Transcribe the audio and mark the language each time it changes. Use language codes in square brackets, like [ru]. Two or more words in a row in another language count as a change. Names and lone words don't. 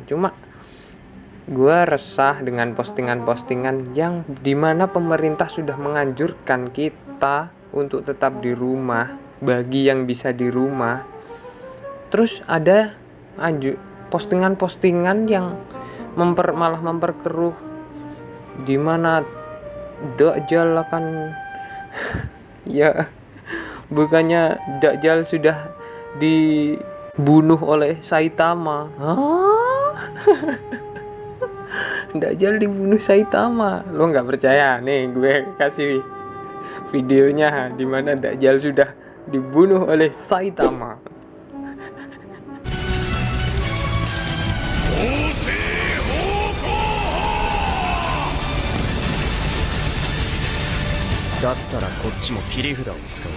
[id] Cuma gue resah dengan postingan-postingan yang dimana pemerintah sudah menganjurkan kita untuk tetap di rumah bagi yang bisa di rumah, terus ada postingan-postingan yang malah memperkeruh, dimana Dajjal akan ya bukannya Dajjal sudah dibunuh oleh Saitama. Dajjal dibunuh Saitama. Lo nggak percaya? Nih gue kasih videonya dimana Dajjal sudah dibunuh oleh Saitama. [ja] だったらこっちも切り札を使うぜ。